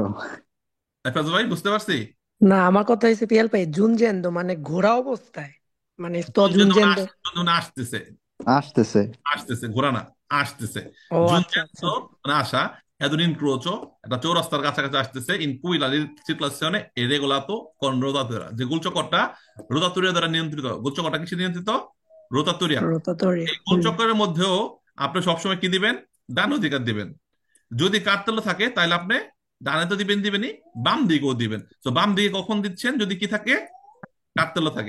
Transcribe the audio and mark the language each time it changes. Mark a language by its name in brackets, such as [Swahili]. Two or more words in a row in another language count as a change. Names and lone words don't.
[Bangla] ফাজু ভাই বুঝতে পারছি। না, আমার কথা হচ্ছে পিয়াল ভাই, জুনজেন্দো মানে ঘোরা অবস্থায়, মানে তো জুন যেন জুনজেন্দো। আসতেছে, আসতেছে। আসতেছে, ঘোরা না, আসতেছে। ও জুন আচ্ছা যেন আচ্ছা। মানে আসা, [Italian] ad un incrocio, [Bangla] একটা চৌরাস্তার কাছাকাছি আসতেছে, [Italian] in cui la circolazione è regolato con rotatura, [Bangla] যে গোলচক্করটা রোতাতুরিয়া দ্বারা নিয়ন্ত্রিত। গোলচক্করটা কিসে নিয়ন্ত্রিত? রোতাতুরিয়া। রোতাটোরিয়া। এই গোলচক্করের মধ্যেও আপনি সবসময় কি দিবেন? ডান অধিকার দিবেন। যদি কার্তেল থাকে তাহলে আপনি ডানে তো দিবেন, দিবেনই, বাম দিকেও দিবেন। তো বাম দিকে কখন দিচ্ছেন? যদি কি থাকে, কার্তেল থাকে।